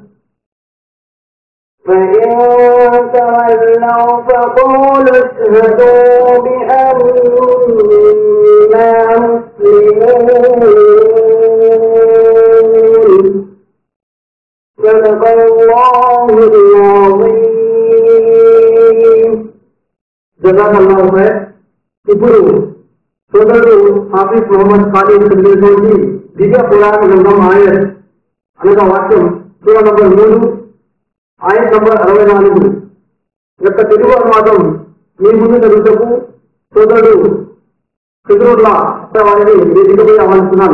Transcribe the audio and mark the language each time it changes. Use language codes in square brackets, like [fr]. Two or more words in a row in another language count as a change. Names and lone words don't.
[ar] فإن تولوا فقولوا اشهدوا بأننا مسلمون. صدق الله العظيم. جزاك الله خير. [te] ఇప్పుడు సోదరుడు హాఫీజ్ మొహమ్మద్ ఖాలిద్ చదివినటువంటి దివ్య పురాణ గ్రంథం ఆయత్ అనగా వాక్యం సూరా నంబర్ 3 ఆయత్ నంబర్ 64 యొక్క తెలుగు అనువాదం మీ ముందు చదువుటకు సోదరుడు ఖిజ్రుల్లా వారిని వేదికపై ఆహ్వానిస్తున్నాను.